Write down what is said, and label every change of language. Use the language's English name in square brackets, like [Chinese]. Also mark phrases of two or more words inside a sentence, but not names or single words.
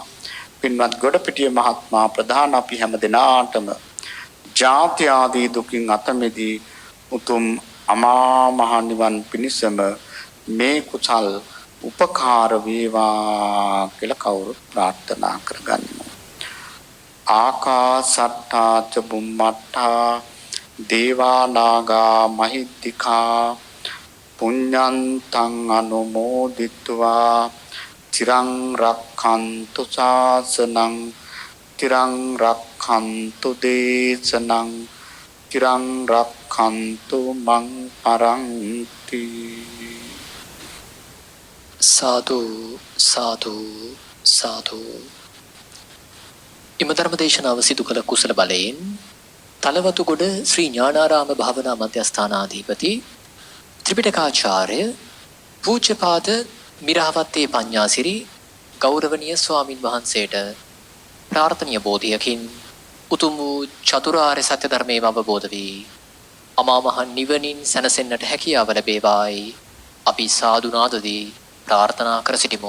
[Sinhala] පින්වත් ගොඩපිටිය මහත්මයා ප්‍රධාන අපි හැම දිනාටම ජාති ආදී දුකින් අත මිදී උතුම් අමා මහ නිවන් පිණිසම මේ කුසල් උපකාර වේවා කියලා කවුරුත් ප්‍රාර්ථනා කරගන්නවා. [Pali] ආකාසට්ටා ච බුම්මට්ටා දේවා නාග මහිද්దికා පුඤ්ඤන්තං අනුමෝදිත්වා තිරං රක්ඛන්තු ශාසනං තිරං රක්ඛන්තු දේශනං තිරං රක්ඛන්තු මං පරන්ති. [Sinhala] සාදු සාදු සාදු. එම ධර්ම දේශනාව සිදු කළ කුසල බලයෙන් තලවතුගොඩ ශ්‍රී ඥානාරාම භාවනා මධ්‍යස්ථානාධිපති ත්‍රිපිටකාචාර්ය පූජ්‍යපාද මිරහවත්තේ පඤ්ඤාසිරි ගෞරවනීය ස්වාමින් වහන්සේට ප්‍රාර්ථනීය බෝධියකින් උතුම් වූ චතුරාර්ය සත්‍ය ධර්මයේ අවබෝධ වී අමා මහ නිවනින් සැනසෙන්නට හැකියාව ලැබේවායි අපි සාදු නාදදී ප්‍රාර්ථනා කර සිටිමු.